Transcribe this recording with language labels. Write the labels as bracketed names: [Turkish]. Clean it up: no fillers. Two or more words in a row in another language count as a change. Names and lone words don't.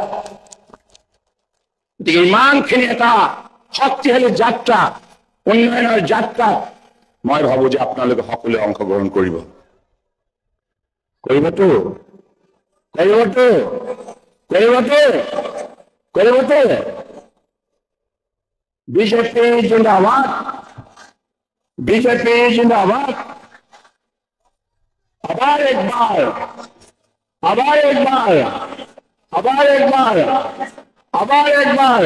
[Assamese] গতিকে ইমানখিনি এটা শক্তিশালী যাত্ৰা, উন্নয়নৰ যাত্ৰাত মই ভাবো যে আপোনালোকে সকলোৱে অংশগ্ৰহণ কৰিব। কৰিবতো কৰিবতো কৰিবতো কৰিবতো [Hindi] बीजेपी जिंदाबाद, बीजेपी जिंदाबाद। आभार एक बार, आभार एक बार, आभार एक बार, आभार एक बार।